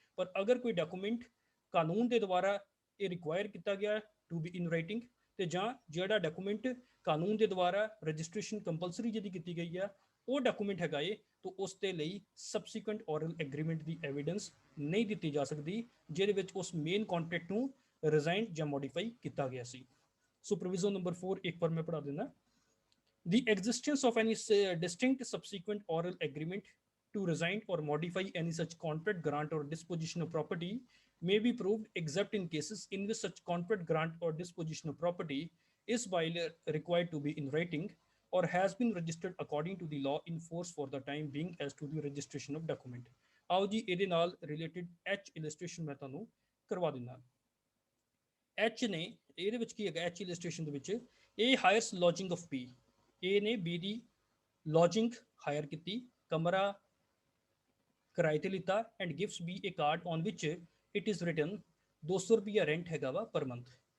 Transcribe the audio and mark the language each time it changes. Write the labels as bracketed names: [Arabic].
[Punjabi] ਪਰ ਅਗਰ ਕੋਈ ਡਾਕੂਮੈਂਟ ਕਾਨੂੰਨ ਦੇ ਦੁਆਰਾ ਇਹ ਰਿਕੁਆਇਰ ਕੀਤਾ ਗਿਆ ਟੂ ਬੀ ਇਨ ਰਾਈਟਿੰਗ ਤੇ ਜਾਂ ਜਿਹੜਾ ਡਾਕੂਮੈਂਟ ਕਾਨੂੰਨ ਦੇ ਦੁਆਰਾ ਰਜਿਸਟ੍ਰੇਸ਼ਨ ਕੰਪਲਸਰੀ ਜਿਹਦੀ ਕੀਤੀ ਗਈ ਆ ਉਹ ਡਾਕੂਮੈਂਟ ਹੈਗਾ ਏ ਤਾਂ ਉਸ ਦੇ ਲਈ ਸਬਸੀਕੁਐਂਟ ਔਰਲ ਐਗਰੀਮੈਂਟ ਦੀ ਐਵੀਡੈਂਸ ਨਹੀਂ ਦਿੱਤੀ ਜਾ ਸਕਦੀ ਜਿਹਦੇ ਵਿੱਚ ਉਸ ਮੇਨ ਕੰਟਰੈਕਟ ਨੂੰ ਰਿਜ਼ਾਈਨ ਜਾਂ ਮੋਡੀਫਾਈ ਕੀਤਾ ਗਿਆ ਸੀ। ਸੋ ਪ੍ਰੋਵੀਜ਼ਨ ਨੰਬਰ 4 ਇੱਕ ਵਾਰ ਮੈਂ ਪੜ੍ਹਾ ਦਿੰਦਾ। [English] The existence of any distinct subsequent oral agreement to resign or modify any such contract grant or disposition of property may be proved except in cases in which such contract grant or disposition of property is by required to be in writing or has been registered according to the law in force for the time being as to the registration of document। [Punjabi] ਆਓ ਜੀ ਇਹਦੇ ਨਾਲ related H illustration ਮੈਂ ਤੁਹਾਨੂੰ ਕਰਵਾ ਦਿੰਦਾ। H ਨੇ ਇਹਦੇ ਵਿੱਚ ਕੀ ਹੈਗਾ, ਐਚ ਇਲਸਟ੍ਰੇਸ਼ਨ ਦੇ ਵਿੱਚ ਇਹ ਹਾਇਰਸ ਲੌਜਿੰਗ ਆਫ ਬੀ, ਏ ਨੇ ਬੀ ਦੀ ਲੌਜਿੰਗ ਹਾਇਰ ਕੀਤੀ, ਕਮਰਾ ਕਿਰਾਏ ਤੇ ਲਿੱਤਾ, [English] and gives be a card on which it is written 200 ਰੁਪਿਆ rent [Punjabi] ਹੈਗਾ ਵਾ ਪਰ ਮੰਥ।